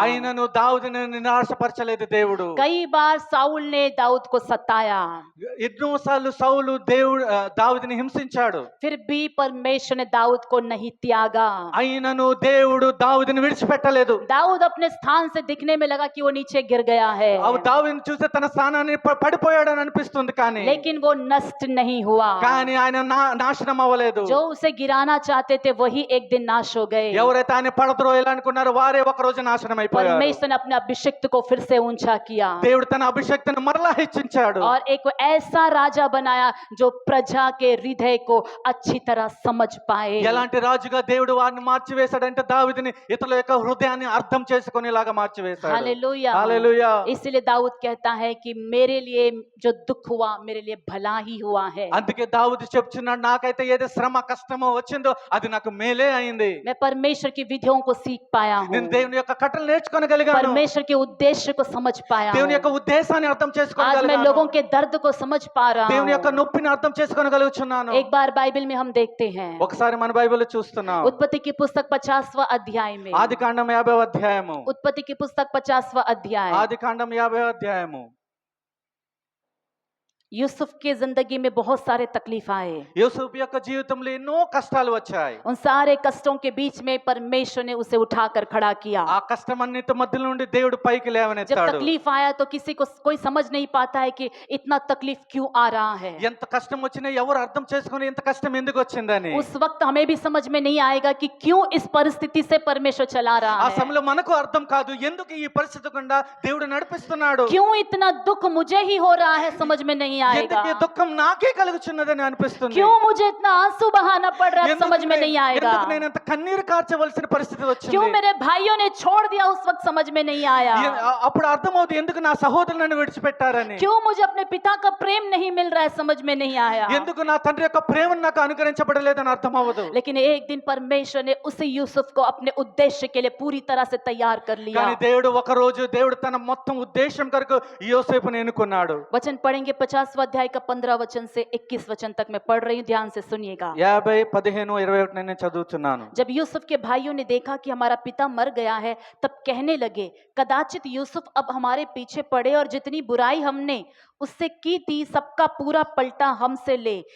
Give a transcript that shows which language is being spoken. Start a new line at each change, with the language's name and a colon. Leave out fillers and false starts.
Telugu: అయినను దావీదుని నిరాశపరచలేదు దేవుడు.
Hindi: कई बार साउल ने दाऊद को सताया,
Telugu: ఎన్నోసార్లు సౌలు దావీదుని హింసించాడు.
Hindi: फिर भी परमेश्वर ने दाऊद को नहीं त्यागा।
Telugu: అయినను దేవుడు దావీదుని విడిచిపెట్టలేదు.
Hindi: दाऊद अपने स्थान से दिखने में लगा कि वो नीचे गिर गया है,
Telugu: దావీదుని చూస్తే తన స్థానాన్ని పడిపోయాడని అనిపిస్తుంది, కానీ
Hindi: लेकिन वो नष्ट नहीं हुआ।
Telugu: కానీ ఆయన నాశనం అవ్వలేదు.
Hindi: जो उसे गिराना चाहते थे वही एक दिन नाश हो गए।
Telugu: ఎవరైతే ఆయన పడద్రోయాలనుకున్నారో వారే ఒక రోజు నాశనం అయిపోయారు.
Hindi: परमेश्वर ने अपने अभिषिक्त को फिर से ऊंचा किया
Telugu: దేవుడు తన అభిషేక్తను మరలా హెచ్చించాడు.
Hindi: और एक ऐसा राजा बनाया जो प्रजा के हृदय को अच्छी तरह समझ पाए।
Telugu: ఎలాంటి రాజుగా దేవుడు వారిని మార్చివేశాడంటే దావీదుని ఇతరుల యొక్క హృదయాన్ని అర్థం చేసుకునేలాగా మార్చివేశాడు.
Hindi: हालेलूया।
Telugu: హల్లెలూయా.
Hindi: इसलिए दाऊद कहता है कि मेरे लिए जो दुख हुआ मेरे लिए भला ही हुआ है।
Telugu: అందుకే దావీదు చెప్తున్నాడు, నాకైతే ఏదో శ్రమ కష్టమో వచ్చిందో అది నాకు మేలే అయింది.
Hindi: मैं परमेश्वर की विधियों को सीख पाया हूँ,
Telugu: నేను దేవుని యొక్క కట్టలు నేర్చుకోగలిగాను,
Hindi: परमेश्वर के उद्देश्य को समझ पाया
Telugu: దేవుని యొక్క
Hindi: हूँ।
Telugu: ఉద్దేశాన్ని అర్థం
Hindi: आज मैं
Telugu: చేసుకోగలిగాను,
Hindi: लोगों के दर्द को समझ पा
Telugu: దేవుని
Hindi: रहा
Telugu: యొక్క
Hindi: हूँ।
Telugu: నొప్పిని అర్థం చేసుకోగలుగుచున్నాను.
Hindi: एक बार बाइबल में हम देखते हैं,
Telugu: ఒకసారి మన బైబిల్లో చూస్తున్నాం,
Hindi: उत्पत्ति की पुस्तक 50वां अध्याय में,
Telugu: ఆదికాండం 50వ అధ్యాయము,
Hindi: उत्पत्ति की पुस्तक 50वां अध्याय,
Telugu: ఆదికాండం 50వ అధ్యాయము.
Hindi: यूसुफ की जिंदगी में बहुत सारे तकलीफ आए।
Telugu: యూసుఫ్ యొక్క జీవితంలో ఎన్నో కష్టాలు వచ్చాయి.
Hindi: उन सारे कष्टों के बीच में परमेश्वर ने उसे उठाकर खड़ा किया।
Telugu: ఆ కష్టమన్నిటి మధ్య నుండి దేవుడు పైకి
Hindi: जब
Telugu: లేవనెత్తాడు.
Hindi: तकलीफ आया तो किसी को कोई समझ नहीं पाता है कि इतना तकलीफ क्यों आ रहा है।
Telugu: ఎంత కష్టం వచ్చినా ఎవరు అర్థం చేసుకుని ఎంత కష్టం ఎందుకు వచ్చిందని.
Hindi: उस वक्त हमें भी समझ में नहीं आएगा कि क्यों इस परिस्थिति से परमेश्वर चला रहा
Telugu: ఆ
Hindi: है,
Telugu: సమయంలో మనకు అర్థం కాదు ఎందుకు ఈ పరిస్థితి గుండా దేవుడు నడిపిస్తున్నాడు,
Hindi: क्यों इतना दुख मुझे ही हो रहा है, समझ में नहीं आएगा।
Telugu: ఎందుకు ఈ దుఃఖం నాకే కలుగుచున్నదని అనిపిస్తుంది,
Hindi: क्यों मुझे इतना आंसू बहाना पड़ रहा है, समझ में नहीं आएगा।
Telugu: ఎందుకు నేను అంత కన్నీరు కార్చవలసిన పరిస్థితి వచ్చింది,
Hindi: क्यों मेरे भाइयों ने छोड़ दिया, उस वक्त समझ में नहीं आया।
Telugu: అప్పుడు అర్థమవుతుంది ఎందుకు నా సహోదరులు నన్ను విడిచిపెట్టారని,
Hindi: क्यों मुझे अपने पिता का प्रेम नहीं मिल रहा है, समझ में नहीं आया।
Telugu: ఎందుకు నా తండ్రి యొక్క ప్రేమను నాకు అనుగ్రహించబడలేదని అర్థం అవ్వదు.
Hindi: लेकिन एक दिन परमेश्वर ने उसी यूसुफ को अपने उद्देश्य के लिए पूरी तरह से तैयार कर लिया।
Telugu: కానీ ఒక రోజు దేవుడు తన మొత్తం ఉద్దేశం కొరకు యోసేపుని ఎన్నుకున్నాడు.
Hindi: वचन पढ़ेंगे 50वां अध्याय का 15 वचन से 21 वचन तक मैं पढ़ रही हूँ, ध्यान से सुनिएगा।
Telugu: 50, 15, 21 నేను చదువుతున్నాను.
Hindi: जब यूसुफ के भाइयों ने देखा कि हमारा पिता मर गया है, तब कहने लगे, कदाचित यूसुफ अब हमारे पीछे पड़े और जितनी बुराई हमने उससे की थी सबका पूरा पलटा हमसे ले।